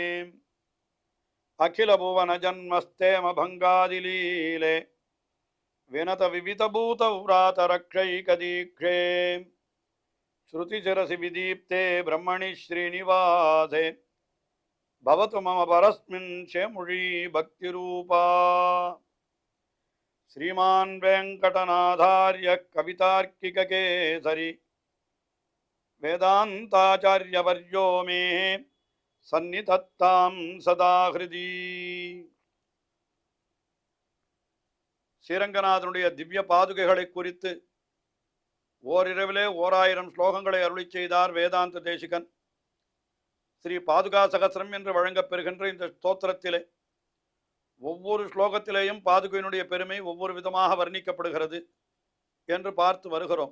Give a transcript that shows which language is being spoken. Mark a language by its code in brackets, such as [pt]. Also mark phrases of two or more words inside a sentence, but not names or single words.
[sa] अखिल भुवन जन्मस्थेम भङ्गादिलीले विनत विविधभूत व्रात रक्षैकदीक्षे श्रुतिशिरसि विदीप्ते ब्रह्मणि श्रीनिवासे भवतु मम परस्मिन् शेमुषी भक्तिरूपा श्रीमान् वेंकटनाथार्य कवितार्किककेसरी वेदान्ताचार्यवर्यो मे सन्निधत्तां सदा हृदि [ta] ஸ்ரீரங்கநாதனுடைய திவ்ய பாதுகைகளை குறித்து ஓரிரவிலே 1000 ஸ்லோகங்களை அருளிச் செய்தார் வேதாந்த தேசிகன். ஸ்ரீ பாதுகா சகஸ்ரம் என்று வழங்கப்பெறுகின்ற இந்த ஸ்தோத்திரத்திலே ஒவ்வொரு ஸ்லோகத்திலேயும் பாதுகையினுடைய பெருமை ஒவ்வொரு விதமாக வர்ணிக்கப்படுகிறது என்று பார்த்து வருகிறோம்.